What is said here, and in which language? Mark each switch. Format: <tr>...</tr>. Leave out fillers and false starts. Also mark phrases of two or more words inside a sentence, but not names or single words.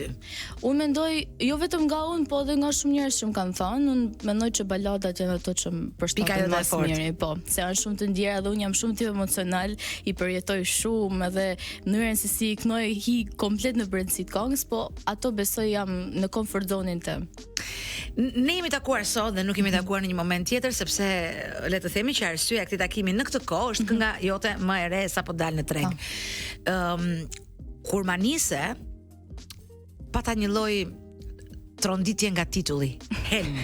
<sq>Unë mendoj jo vetëm nga unë, po edhe nga shumë njerëz që më kanë thënë, unë mendoj që baladat janë ato që më përshtaten më së miri, po, se janë shumë të ndjera dhe unë jam shumë tip emocional, i përjetoj shumë edhe mënyrën se si kënoj hi komplet në brendësi të këngës, po ato besoj jam në</sq> <en>comfort zone-in</en> <sq>tim. Ne jemi takuar sot dhe nuk jemi takuar në një moment tjetër sepse le të themi që arsyeja e këtij takimi në këtë kohë është kënga jote më e re sapo dal në treg. Kur ma nise pata një lloj tronditje nga titulli, Helm.</sq>